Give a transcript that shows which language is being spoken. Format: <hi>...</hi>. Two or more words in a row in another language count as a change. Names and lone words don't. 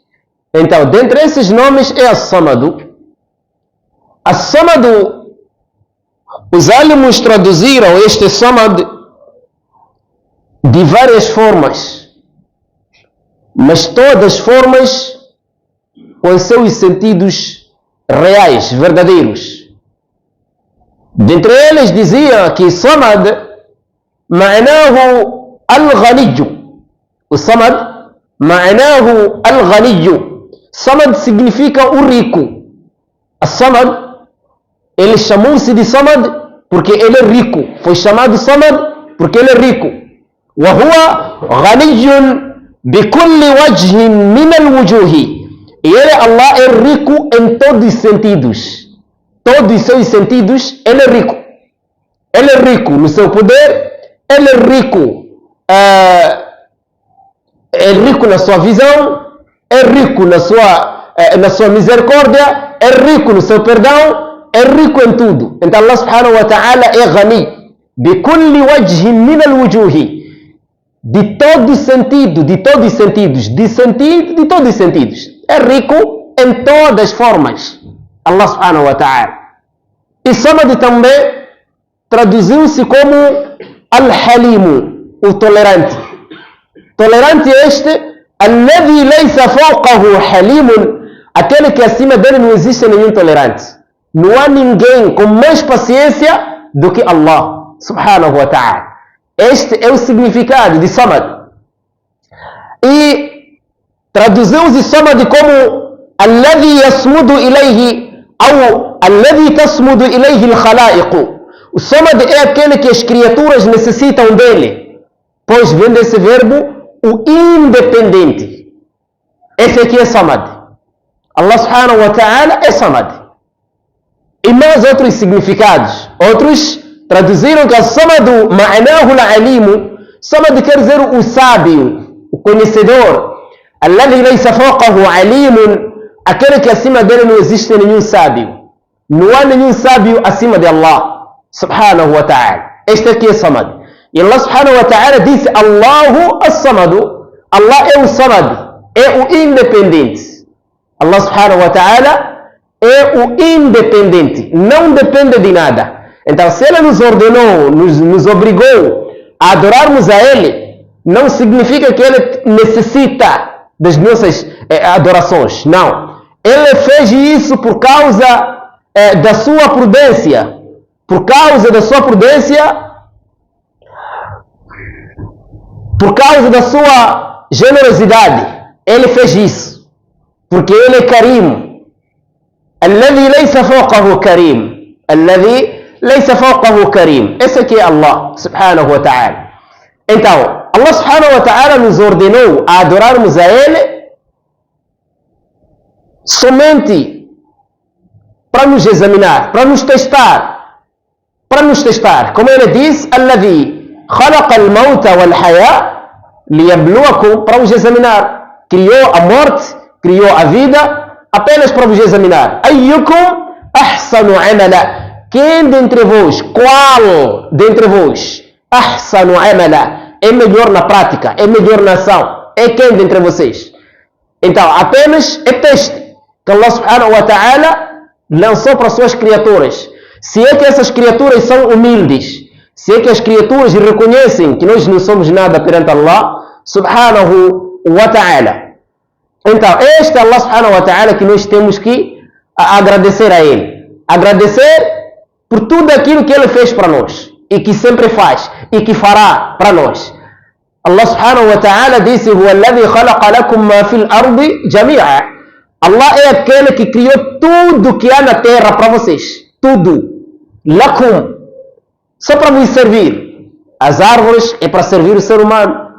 <pt>Então, dentre esses nomes é As-Samadu. As-Samadu, os alimos traduziram este Samad de várias formas, mas todas formas com seus sentidos reais, verdadeiros. Dentre eles dizia que Samad,</pt> <ar>معناه الغني. O Samad معناه الغني.</ar> <pt>Samad significa o rico. As-Samad, ele chamou-se de Samad porque ele é rico. Foi chamado Samad porque ele é rico.</pt> <ar>وهو غني بكل وجه من الوجوه.</ar> <pt>E ele, Allah, é rico em todos os sentidos. Todos os seus sentidos, ele é rico. Ele é rico no seu poder, ele é rico na sua visão, é rico na sua misericórdia, é rico no seu perdão, é rico em tudo. Então</pt> <ar>الله سبحانه وتعالى</ar> <pt>é ghani.</pt> <ar>بكل وجه من الوجوه.</ar> <pt>De todo sentido, de todos os sentidos, de todos os sentidos. É rico em todas as formas.</pt> <ar>الله سبحانه وتعالى.</ar> <pt>E Samad também traduziu-se como Al-Halim, o tolerante. Tolerante este,</pt> <ar>الذي ليس فوقه حليم,</ar> <pt>aquele que acima dele não existe nenhum tolerante. Não há ninguém com mais paciência do que</pt> <ar>الله سبحانه وتعالى.</ar> <pt>Este é o significado de Samad. E traduziu-se Samad como</pt> <ar>الذي يصمد إليه أو الذي تصمد إليه الخلائق.</ar> <pt>O Samad é aquele que as criaturas necessitam dele, pois vem desse verbo o independente. Esse aqui é Samad.</pt> <ar>الله سبحانه وتعالى</ar> <pt>é Samad. E mais outros significados. Outros traduziram que</pt> <ar>الصمد معناه العليم.</ar> <pt>Samad quer dizer o sábio, o conhecedor.</pt> <ar>الذي ليس فوقه عليم,</ar> <pt>aquele que acima dele não existe nenhum sábio. Não há nenhum sábio acima de</pt> <ar>الله سبحانه وتعالى.</ar> <pt>Este aqui é Samad.</pt> <ar>E الله سبحانه وتعالى disse الله الصمد.</ar> <pt>Allah é o Samad, é o independente.</pt> <ar>الله سبحانه وتعالى</ar> <pt>é o independente, não depende de nada. Então, se Ele nos ordenou, nos obrigou a adorarmos a Ele, não significa que Ele necessita das nossas adorações. Não. Ele fez isso por causa da sua prudência. Por causa da sua prudência, por causa da sua generosidade. Ele fez isso. Porque Ele é Karim.</pt> <ar>الذي ليس فوقه كريم. الذي ليس فوقه كريم.</ar> <pt>Esse aqui é</pt> <ar>الله سبحانه وتعالى.</ar> <pt>Então,</pt> <ar>الله سبحانه وتعالى</ar> <pt>nos ordenou a adorarmos a Ele somente para nos examinar, para nos testar. Para nos testar. Como Ele diz,</pt> <ar>الذي خلق الموت والحياة ليبلوكم,</ar> <pt>para nos examinar. Criou a morte, criou a vida apenas para vos examinar.</pt> <ar>أيكم أحسن عملا.</ar> <pt>Quem dentre vós, qual dentre vós,</pt> <ar>أحسن عملا,</ar> <pt>é melhor na prática, é melhor na ação? É quem dentre vocês? Então, apenas é teste que</pt> <ar>الله سبحانه وتعالى</ar> <pt>lançou para suas criaturas. Se é que essas criaturas são humildes, se é que as criaturas reconhecem que nós não somos nada perante</pt> <ar>الله سبحانه وتعالى.</ar> <pt>Então, este é</pt> <ar>الله سبحانه وتعالى</ar> <pt>que nós temos que agradecer a Ele. Agradecer por tudo aquilo que Ele fez para nós. E que sempre faz. E que fará para nós.</pt> <ar>الله سبحانه وتعالى disse: هو الذي خلق لكم ما في الأرض جميعا.</ar> <pt>Allah é aquele que criou tudo que há na terra para vocês. Tudo. Lakum. Só para vos servir. As árvores é para servir o ser humano.</pt>